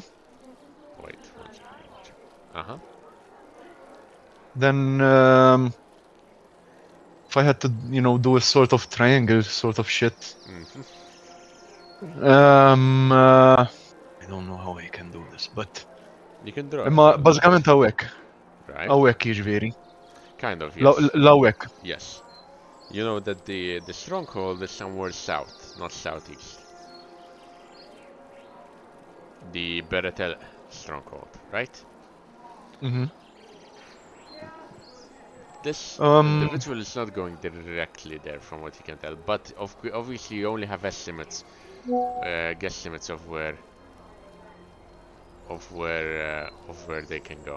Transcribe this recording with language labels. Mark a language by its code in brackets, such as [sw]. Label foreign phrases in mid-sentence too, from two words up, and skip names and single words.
[en] Wait, one second. then if I had to, do a sort of triangle sort of shit. I don't know how I can do this, but You can draw imma it. [mt] bażikament hawnhekk. [en] Right? [mt] Hawnhekk jiġifieri. [en] Kind of, yes. [mt] L-hawnhekk. [en] Yes. You know that the stronghold is somewhere south, not southeast. The Beretel stronghold, right? This individual is not going directly there from what you can tell, but obviously you only have estimates, guesstimates of where they can go.